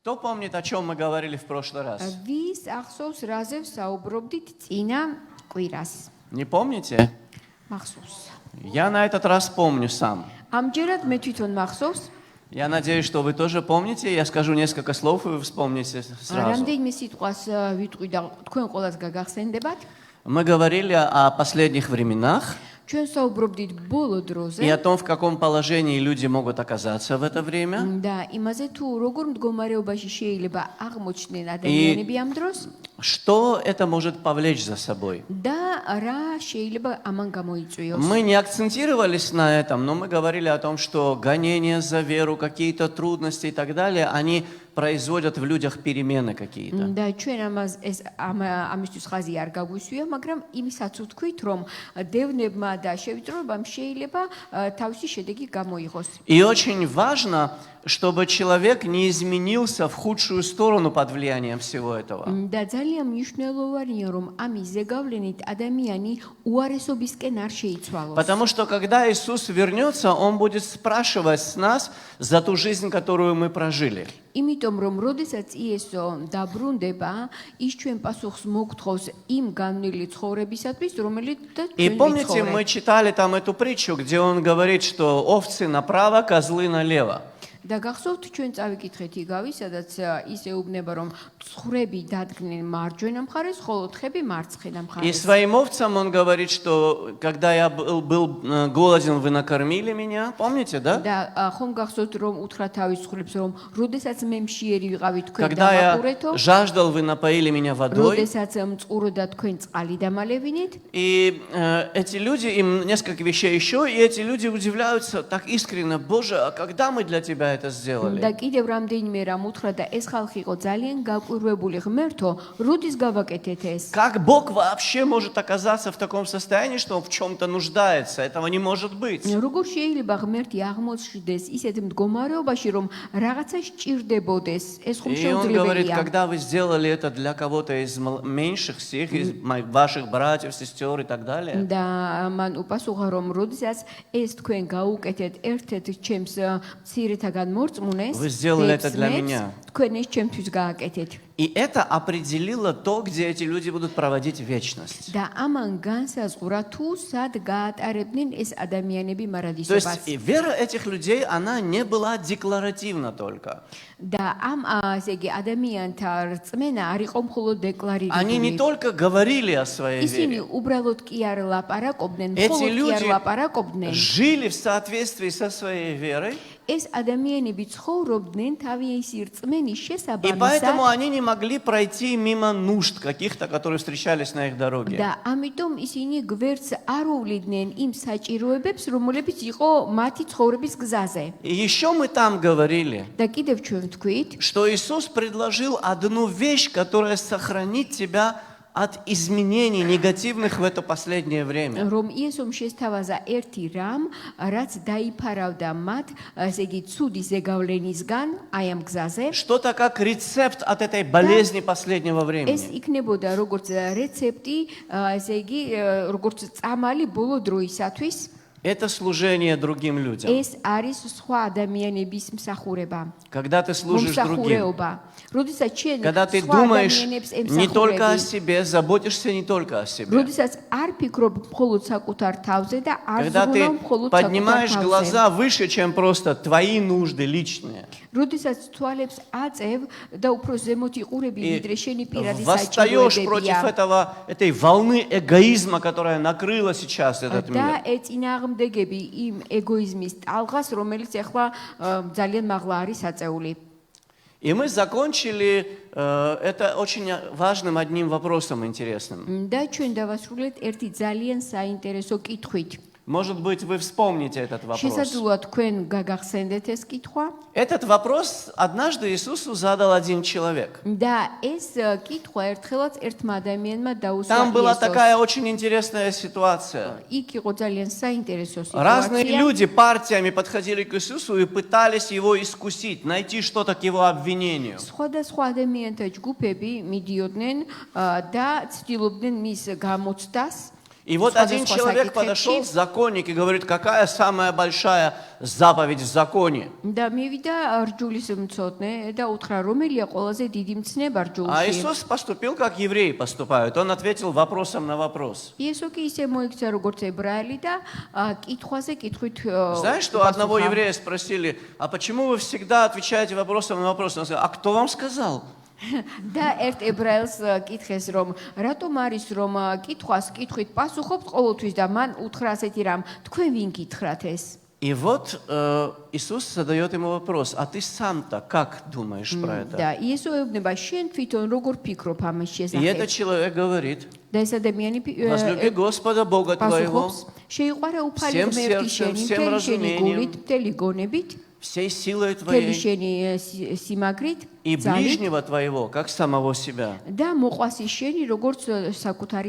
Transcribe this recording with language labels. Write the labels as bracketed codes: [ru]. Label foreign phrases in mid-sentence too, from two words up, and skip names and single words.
[ru] Кто помнит, о чем мы говорили в прошлый раз? [ka] ვის ახსოვს რაზე ვსაუბრობდით წინა კვირას? [ru] Не помните? [ka] მახსოვს. [ru] Я на этот раз помню сам. [ka] ამჯერად მე თვითონ მახსოვს. [ru] Я надеюсь, что вы тоже помните. Я скажу несколько слов, и вы вспомните сразу. [ka] რამდენიმე სიტყვას ვიტყვი და თქვენ ყველას გაგახსენდებათ. [ru] Мы говорили о последних временах [ka] ჩვენ საუბრობდით ბოლო დროზე [ru] и о том, в каком положении люди могут оказаться в это время. [ka] და იმაზე თუ როგორ მდგომარეობაში შეიძლება აღმოჩნდნენ ადამიანები ამ დროს [ru] Что это может повлечь за собой? [ka] და რა შეიძლება ამან გამოიწვიოს. [ru] Мы не акцентировались на этом, но мы говорили о том, что гонения за веру, какие-то трудности и так далее, они производят в людях перемены какие-то. [ka] და ჩვენ ამისთვის ხაზი არ გაგვისვია, მაგრამ იმისაც ვთქვით, რომ დევნებმა და შევიწროებამ შეიძლება თავისი შედეგი გამოიღოს. [ru] И очень важно, чтобы человек не изменился в худшую сторону под влиянием всего этого. [ka] და ძალიან მნიშვნელოვანია, რომ ამის ზეგავლენით ადამიანი უარესობისკენ არ შეიცვალოს. [ru] Потому что когда Иисус вернется, Он будет спрашивать с нас за ту жизнь, которую мы прожили. [ka] იმიტომ რომ როდესაც იესო დაბრუნდება, ის ჩვენ პასუხს მოგთხოვს იმ განვლილი ცხოვრებისათვის, რომელიც [ru] И [ka] ჩვენ [ru] помните, [ka] ვიცხოვრეთ. [ru] мы читали там эту притчу, где Он говорит, что овцы направо, козлы налево. [ka] და გახსოვთ ჩვენ წავიკითხეთ იგავი, სადაც ის ეუბნება, რომ ცხვრები დადგნენ მარჯვენა მხარეს, ხოლო თხები მარცხენა [ru] И [ka] მხარეს. [ru] своим овцам Он говорит, что когда я был голоден, вы накормили меня. Помните, да? [ka] და ხომ გახსოვთ რომ უთხრა თავის ცხვრებს, რომ როდესაც მე მშიერი ვიყავი თქვენ [ru] Когда я [ka] დამაყურეთო, [ru] жаждал, вы напоили меня водой. [ka] როდესაც მწყურო და თქვენ წყალი დამალევინით. [ru] И эти люди, им несколько вещей еще, и эти люди удивляются так искренне: Боже, а когда мы для Тебя это сделали? [ka] და კიდევ რამდენიმე რამ უთხრა და ეს ხალხი იყო ძალიან გაკვირვებული, ღმერთო, როდის გავაკეთეთ ეს? [ru] Как Бог вообще может оказаться в таком состоянии, что Он в чем-то нуждается? Этого не может быть. [ka] როგორ შეიძლება ღმერთი აღმოჩნდეს ისეთ მდგომარეობაში, რომ რაღაცა სჭირდებოდეს? ეს ხომ [ru] И Он говорит: [ka] შეუძლებელია. [ru] когда вы сделали это для кого-то из меньших всех, из ваших братьев, сестер и так далее, [ka] და მან უპასუხა, რომ როდესაც ეს თქვენ გაუკეთეთ ერთ-ერთ ჩემს მცირეთაგან მორწმუნეს, [ru] Вы сделали это для меня. [ka] თქვენ ეს ჩემთვის გააკეთეთ. [ru] и это определило то, где эти люди будут проводить вечность. [ka] და ამან განსაზღვრა თუ სად გაატარებდნენ ეს ადამიანები [ru] То есть [ka] მარადისობას. [ru] и вера этих людей, она не была декларативна только. [ka] და ამ ასე იგი ადამიანთა რწმენა არ იყო მხოლოდ [ru] Они не [ka] დეკლარირებული. [ru] только говорили о своей [ka] ისინი [ru] вере, [ka] უბრალოდ კი არ ლაპარაკობდნენ, [ru] эти [ka] მხოლოდ კი არ [ru] люди [ka] ლაპარაკობდნენ. [ru] жили в соответствии со своей верой, [ka] ეს ადამიანები ცხოვრობდნენ თავისი რწმენის [ru] и поэтому [ka] შესაბამისად [ru] они не могли пройти мимо нужд каких-то, которые встречались на их дороге. [ka] და ამიტომ ისინი გვერდს არ უვლიდნენ იმ საჭიროებებს, რომლებიც იყო მათი ცხოვრების გზაზე. [ru] И еще мы там говорили, [ka] და კიდევ ჩვენ ვთქვით, [ru] что Иисус предложил одну вещь, которая сохранит тебя от изменений негативных в это последнее время. [ka] რომ იესომ შესთავაზა ერთი რამ, რაც დაიფარავდა მათ, ასე იგი ცუდი ზეგავლენისგან, აი ამ გზაზე. [ru] Что-то как рецепт от этой болезни последнего [ka] ეს [ru] времени. [ka] იქნებოდა როგორც რეცეპტი, ასე იგი როგორც წამალი ბოლო დროისათვის. [ru] Это служение другим людям. [ka] ეს არის სხვა ადამიანების მსახურება. [ru] Когда ты служишь другим, [ka] მომსახურეობა. როდესაც ჩვენ [ru] когда ты [ka] სხვა [ru] думаешь [ka] ადამიანებს [ru] не только о [ka] ემსახურები, [ru] себе, заботишься не только о себе. [ka] როდესაც არ ფიქრობ მხოლოდ საკუთარ თავზე და არ [ru] Когда ты [ka] ზრუნავ მხოლოდ საკუთარ [ru] поднимаешь [ka] თავზე. [ru] глаза выше, чем просто твои нужды личные, [ka] როდესაც თვალებს აწევ და უფრო ზემოთ იყურები, [ru] и [ka] ვიდრე შენი პირადი [ru] восстаешь против [ka] საჭიროებებია. [ru] этой волны эгоизма, которая накрыла сейчас этот [ka] და [ru] мир. [ka] ეწინააღმდეგები იმ ეგოიზმის ტალღას, რომელიც ახლა ძალიან მაღლა არის აწეული. [ru] И мы закончили это очень важным одним вопросом интересным. [ka] და ჩვენ დავასრულეთ ერთი ძალიან საინტერესო კითხვით. [ru] Может быть, вы вспомните этот вопрос. [ka] შესაძლოა თქვენ გაგახსენდეთ ეს კითხვა. [ru] Этот вопрос однажды Иисусу задал один человек. [ka] და ეს კითხვა ერთხელაც ერთმა ადამიანმა დაუსვა [ru] Там была [ka] იესოს. [ru] такая очень интересная ситуация. [ka] იქ იყო ძალიან საინტერესო [ru] Разные [ka] სიტუაცია. [ru] люди партиями подходили к Иисусу и пытались его искусить, найти что-то к его обвинению. [ka] სხვადასხვა ადამიანთა ჯგუფები მიდიოდნენ და ცდილობდნენ მის გამოცდას. [ru] И вот один [ka] სხვადასხვა [ru] человек [ka] საკითხებში. [ru] подошел, законник, и говорит, какая самая большая заповедь в законе. [ka] და მივიდა რჯულის მცოდნე და უთხრა რომელია ყველაზე დიდი მცნება [ru] А [ka] რჯულში. [ru] Иисус поступил, как евреи поступают. Он ответил вопросом на вопрос. [ka] იესო კი ისე მოიქცა როგორც ებრაელი და კითხვაზე китხვით [ru] Знаешь, что одного еврея спросили, а почему вы всегда отвечаете вопросом на вопрос? Он сказал, а кто вам сказал? [ka] და ერთ ებრაელს კითხეს რომ რატომ არის რომ კითხვას კითხვით პასუხობთ ყოველთვის და მან უთხრა ასეთი რამ თქვენ ვინ გითხრათ ეს? [ru] И вот Иисус задает ему вопрос, а ты сам-то как думаешь про это? [ka] და იესო ეუბნება შენ თვითონ როგორ ფიქრობ ამის [ru] И этот [ka] შესახებ? [ru] человек говорит, [ka] და ეს ადამიანი [ru] возлюби Господа Бога твоего [ka] პასუხობს შეიყვარე უფალი [ru] всем [ka] ღმერთი [ru] сердцем, [ka] შენი [ru] всем [ka] მთელი შენი [ru] разумением, [ka] გულით მთელი გონებით [ru] всей силой [ka] მთელი [ru] твоей [ka] შენი სიმაგრით [ru] и [ka] ძალით [ru] ближнего твоего, как самого себя. [ka] და მოყვასი შენი როგორც საკუთარი